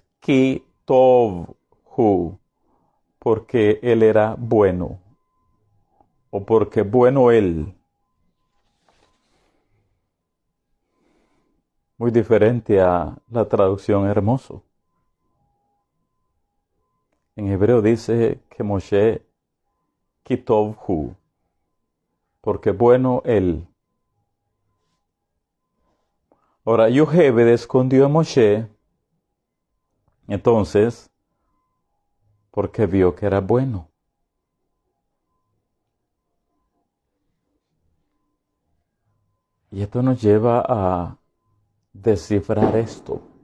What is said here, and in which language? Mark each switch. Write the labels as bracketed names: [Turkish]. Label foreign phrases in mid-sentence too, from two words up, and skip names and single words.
[Hebrew] כי טוב הוא, [Spanish] porque él era bueno, o porque bueno él. Muy diferente a la traducción hermoso. En hebreo dice que Moshe [Hebrew] כי טוב הוא, [Spanish] porque bueno él. Ahora, Yocheved escondió a Moshe, entonces, porque vio que era bueno. Y esto nos lleva a descifrar esto.